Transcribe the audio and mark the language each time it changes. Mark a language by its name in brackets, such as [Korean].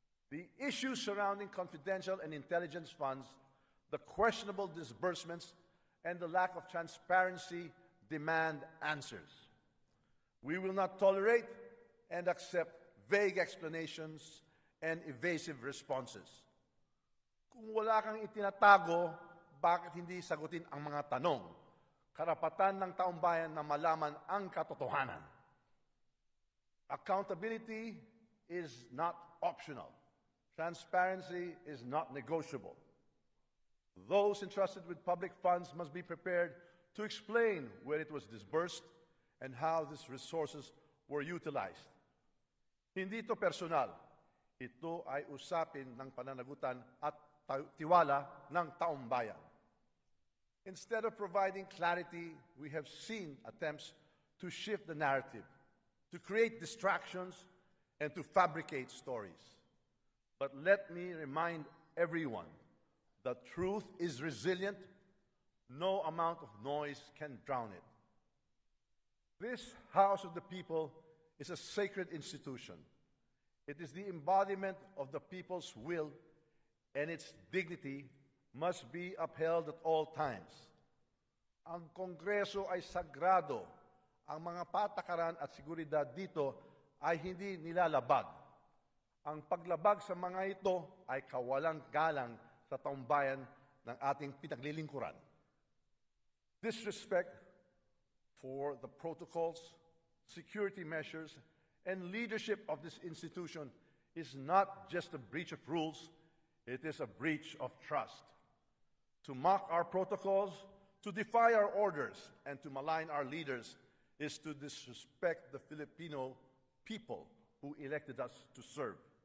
[English] The issues surrounding confidential and intelligence funds, the questionable disbursements, and the lack of transparency demand answers. We will not tolerate and accept vague explanations and evasive responses. [Filipino] Kung wala kang itinatago, bakit hindi sagutin ang mga tanong. Karapatan ng taumbayan na malaman ang katotohanan. [English] Accountability is not optional. Transparency is not negotiable. Those entrusted with public funds must be prepared to explain where it was disbursed and how these resources were utilized. [Filipino] Hindi ito personal. Ito ay usapin ng pananagutan at tiwala ng taumbayan. [English] Instead of providing clarity, we have seen attempts to shift the narrative, to create distractions, and to fabricate stories. But let me remind everyone that truth is resilient. No amount of noise can drown it. This House of the People is a sacred institution. It is the embodiment of the people's will, and its dignity must be upheld at all times. [Filipino] Ang Kongreso ay sagrado. Ang mga patakaran at seguridad dito ay hindi nilalabag. Ang paglabag sa mga ito ay kawalang galang sa taumbayan ng ating pinaglilingkuran. [English] Disrespect for the protocols, security measures, and leadership of this institution is not just a breach of rules, it is a breach of trust. To mock our protocols, to defy our orders, and to malign our leaders is to disrespect the Filipino people who elected us to serve.